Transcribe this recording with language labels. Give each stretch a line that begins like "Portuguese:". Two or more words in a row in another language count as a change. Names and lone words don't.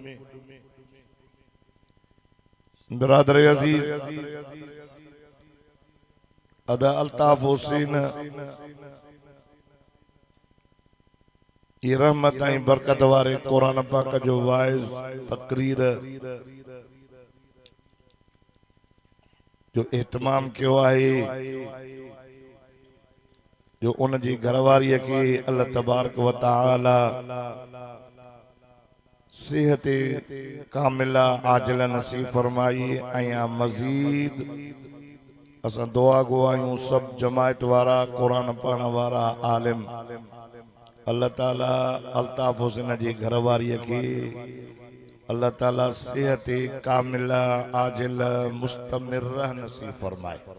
Sindhi: बिरादर अजीज अदा अल्ताफ हुसैन ये रहमत ऐं बरकत वारे कुरान पाक जो वाइज तकरीर जो एहतमाम कियो आहे, जो उन जी घरवारीअ खे
Arabic: الله تبارك وتعالى
Sindhi: सेहत कामिला आजिला नसीब फरमाई। ऐं मजीद असां दुआ गो आहियूं सब जमायत वारा कुरान पढ़ण वारा आलिम अल्लाह ताला अल्ताफ हुसैन जी घरवारीअ खे अल्लाह ताला सेहत कामिला आजिला मुस्तमिर नसीब फरमाए।